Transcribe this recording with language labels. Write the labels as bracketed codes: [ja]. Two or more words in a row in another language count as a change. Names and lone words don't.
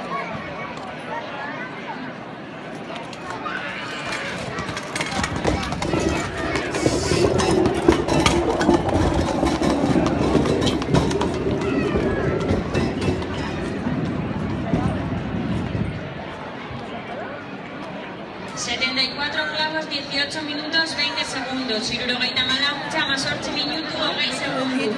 [es] Setenta y cuatro clavos, 18 minutos, 20 segundos. [eu] Irurogeita hamalau untxe hamazortzi minutu, hogei segundo.